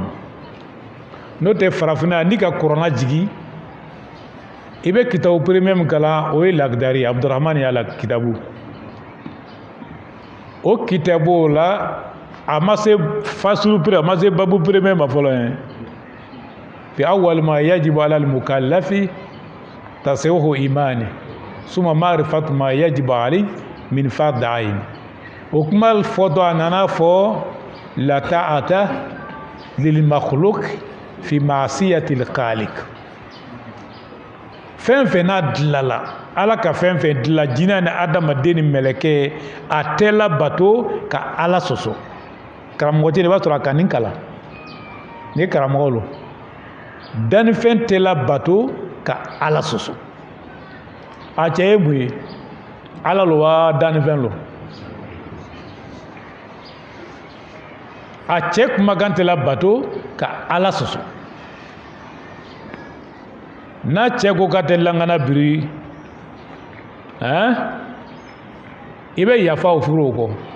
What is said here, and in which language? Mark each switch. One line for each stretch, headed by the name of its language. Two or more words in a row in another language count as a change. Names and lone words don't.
Bambara: N'o tɛ farafinna n'i ka kuranna jigi i bɛ kitabu premier min kalan o ye Lagdari, Abdurahmani y'a la kitabu. O kitabu la a ma se fasulu premier, a ma se babu premier ma fɔlɔ ye.
Arabic: في أول ما يجب على المكلف تصحيح إيمانه ثم معرفة ما يجب عليه من فرض عين.
Bambara: O kuma fɔtɔ a nana fɔ
Arabic: لا طاعة لمخلوق في معصية الخالق.
Bambara: Fɛn fɛn n'a dilala, ala ka fɛn fɛn dila, jinɛ ni adamaden ni mɛlɛkɛ, a tɛ labato ka ala sɔsɔ. Karamɔgɔ tɛ i b'a sɔrɔ a ka nin kalan, ni karamɔgɔ lo, dannifɛn tɛ labato ka ala sɔsɔ. A cɛ ye mun ye? Ala lo wa dannifɛn lo? A cɛ kumakan tɛ labato ka ala sɔsɔ. N'a cɛ ko k'a tɛ langana biri, i bɛ yafa o furu o kɔ.